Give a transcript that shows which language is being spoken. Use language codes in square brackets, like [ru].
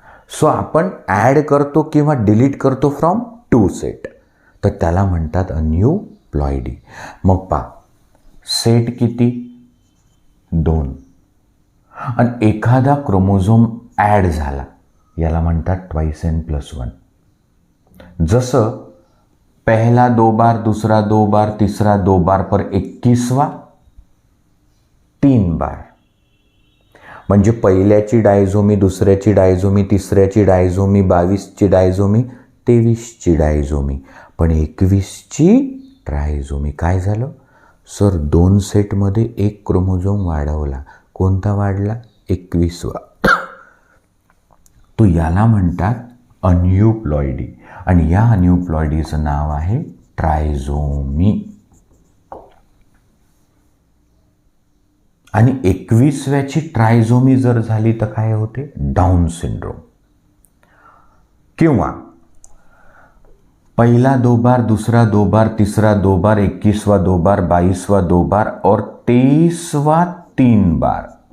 [mr] So आपण add करतो किंवा डिलीट करतो फ्रॉम 2 सेट, तर त्याला म्हणतात अनयूप्लॉइडी. मग पहा, सेट किती? 2. आणि एखादा क्रोमोझोम ॲड झाला, याला म्हणतात ट्वाइस n + 1. [hi] जसं पहला 2 बार, दूसरा 2 बार, तीसरा 2 बार पर 21वां 3 बार. [mr] म्हणजे पहिल्याची डायझोमी, दुसऱ्याची डायझोमी, तिसऱ्याची डायझोमी, 22ची डायझोमी, 23ची डायझोमी, पण 21ची ट्रायझोमी. काय झालं सर? 2 सेटमध्ये एक क्रोमोझोम वाढवला. कोणता वाढला? 21वा. तो याला म्हणतात अन्यूप्लॉइडी, आणि या अन्यूप्लॉइडीचं नाव आहे ट्रायझोमी. आणि 21व्याची ट्रायझोमी जर झाली तर काय होते? Down syndrome. [hi] किंवा पहला 2 बार, दूसरा 2 बार, तीसरा 2 बार, 21वां 2 बार, 22वां 2 बार और 23वां 3 बार.